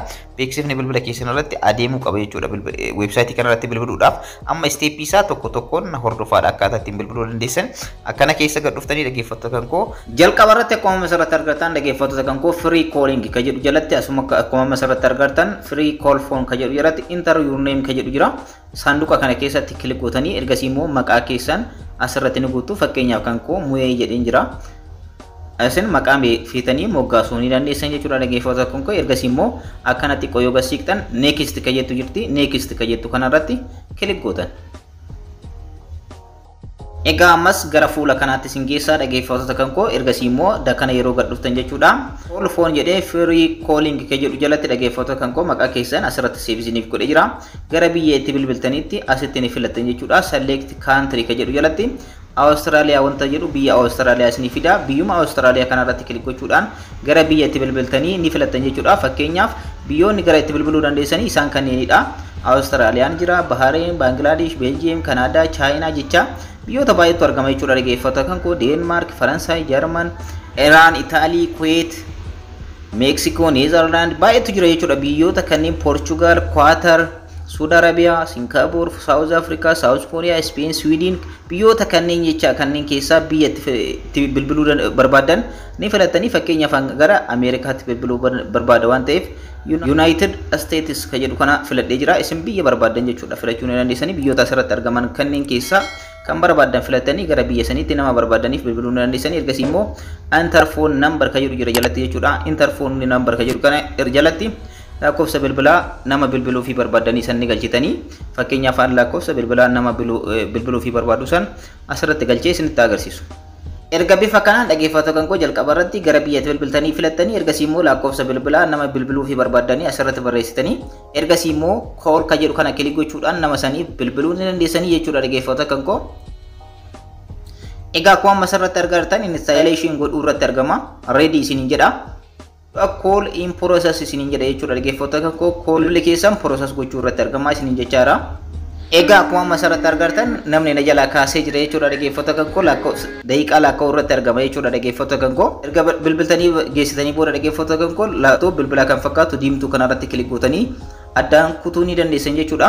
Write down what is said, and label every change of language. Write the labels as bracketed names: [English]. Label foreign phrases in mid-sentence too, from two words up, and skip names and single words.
[Oromo] Beeksifni bilbila keessanirratti adeemuu qaba jechuudha. Websaayitii kanarratti bilbiluudhaaf amma steepii isaa tokko tokkoon hordofaadha akkaataa ittiin bilbiluu dandeessan. Akkana keessa gad dhuftanii dhaggeeffattoota kan koo jalqaba irratti akkuma asirratti argartan dhaggeeffattoota kan koo [English] free calling [Oromo] kan jedhu jalatti asuma akkuma asirratti argartan [English] free call phone [Oromo] kan jedhu jalatti [English] enter your name [Oromo] kan jedhu jira. Saanduqa kana keessatti kilik gootanii ergasii immoo maqaa keessan asirratti ni guutu. Fakkeenyaaf kan koo Mu'ee jedheen jira. Asin maqaan feetanii moggaasuu ni dandeessan jechuudha. Dhaggeeffattoota kan koo ergasii immoo akkanatti qoyoo gasiiqtan next kan jettu jirti. Next kan jettu kanarratti kilik gootan. Egaa ammas gara fuula kanaatti isin geessaa dhaggeeffattoota kan koo ergasii immoo dakana yeroo gad dhuftan jechuudha. [English] Call phone [Oromo] jedhee [English] free calling [Oromo] kan jedhu jalatti dhaggeeffattoota kan koo maqaa keessan asirratti seebisiniif godhee jira. Gara biyya itti bilbiltanitti asitti ni filattan jechuudha. [English] Select country [Oromo] kan jedhu jalatti Australia wanta jedhu biyya Australia isinii fida. Biyyuma Australia kanarratti kilik gochuudhaan gara biyya itti bilbiltanii ni filattan jechuudha. Fakkeenyaaf biyyoonni gara itti bilbiluu dandeessanii isaan kanneenidha. Australiyaan jira, Bahrain, Bangladesh, Belgium, Canada, China jecha biyyoota baay'eetu argama jechuudha. Dhaggeeffattoota kan koo Denmark, Faransaay, German, Iran, Italy, Kuwait, Mexico, Netherlands baay'eetu jira jechuudha. Biyyoota kanneen Portugal, Qatar, Saudi Arabia, Singapore, South Africa, South Korea, Spain, Sweden biyyoota kanneen jecha kanneen keessaa biyya itti bilbiluu barbaadan ni filatanii fakkeenyaaf gara Ameerikaatti bilbiluu barbaada waan ta'eef United States ka jedhu kana filadhee jira. Isin biyya barbaadan jechuudha filachuu ni dandeessanii biyyoota asirratti argaman kanneen keessaa kan barbaadan filatanii gara biyya saniitti nama barbaadaniif bilbiluu ni dandeessanii. Ergasii immoo [English] enter phone number [Oromo] ka jedhu jira jalatti jechuudha. [English] Enter phone number [Oromo] ka jedhu kana jalatti lakkoofsa bilbilaa nama bilbiluu fi barbaadanii san ni galchitanii fakkeenyaaf lakkoofsa bilbilaa nama bilbiluu fi barbaadu san asirratti galchee isinitti agarsiisu. Erga bifa kanaan dhaggeeffattoota kan koo jalqaba irratti gara biyyatti bilbiltanii filattanii ergasii immoo lakkoofsa bilbilaa nama bilbiluu fi barbaadanii asirratti barreessitanii ergasii immoo call ka jedhu kana kilik gochuudhaan nama sanii bilbiluu ni dandeessanii jechuudha dhaggeeffattoota kan koo. Egaa akkuma asirratti argartan installation godhuu irratti argama ready isiniin jedha. [English] Call in process [Oromo] isiniin jedha jechuudha dhaggeeffattoota kan koo call keessan process gochuu irratti argama isiniin jechaadha. Egaa akkuma asirratti argartan namni na jalaa kaasee jira jechuudha dhaggeeffattoota kan koo daqiiqaa lakkaa'uu irratti argama jechuudha dhaggeeffattoota kan koo. Erga bilbiltanii geessitanii booda dhaggeeffattoota kan koo laaptooppii bilbilaa kan fakkaatu diimtuu kanarratti kilik gootanii addaan kutuu ni dandeessan jechuudha.